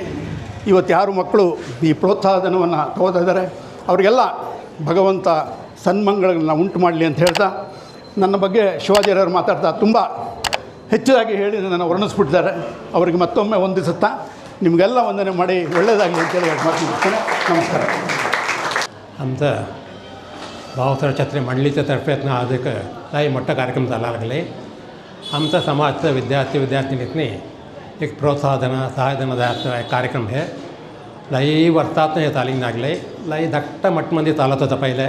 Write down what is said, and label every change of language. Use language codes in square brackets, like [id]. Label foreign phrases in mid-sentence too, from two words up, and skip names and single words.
[kn] ಇವತ್ತು ಯಾರು ಮಕ್ಕಳು ಈ ಪ್ರೋತ್ಸಾಹಧನವನ್ನು ತಗೋತಾ ಇದ್ದಾರೆ ಅವರಿಗೆಲ್ಲ ಭಗವಂತ ಸನ್ಮಂಗಳಗಳನ್ನು ಉಂಟು ಮಾಡಲಿ ಅಂತ ಹೇಳ್ತಾ, ನನ್ನ ಬಗ್ಗೆ ಶಿವಾಜಿಯವರು ಮಾತಾಡ್ತಾ ತುಂಬ ಹೆಚ್ಚಾಗಿ ಹೇಳಿ ನನ್ನ ವರ್ಣಿಸ್ಬಿಟ್ಟಿದ್ದಾರೆ. ಅವರಿಗೆ ಮತ್ತೊಮ್ಮೆ ವಂದಿಸುತ್ತಾ ನಿಮಗೆಲ್ಲ ವಂದನೆ ಮಾಡಿ ಒಳ್ಳೆಯದಾಗಲಿ ಅಂತೇಳಿ ಮಾತು ಮುಗಿಸ್ತೇನೆ. ನಮಸ್ಕಾರ. [mr] आमचं भाऊसाहेब छत्रे मंडळीच्या तर्फेतनं आज एक काही मोठा कार्यक्रम चालायला लागले. आमचा समाजचं विद्यार्थिनीतनी एक प्रोत्साहन सहाय्यधनाचा एक कार्यक्रम आहे. लई वर्षातनं हे चालिंग लागले. लई धट्ट मठमध्ये चालत होतं पहिले.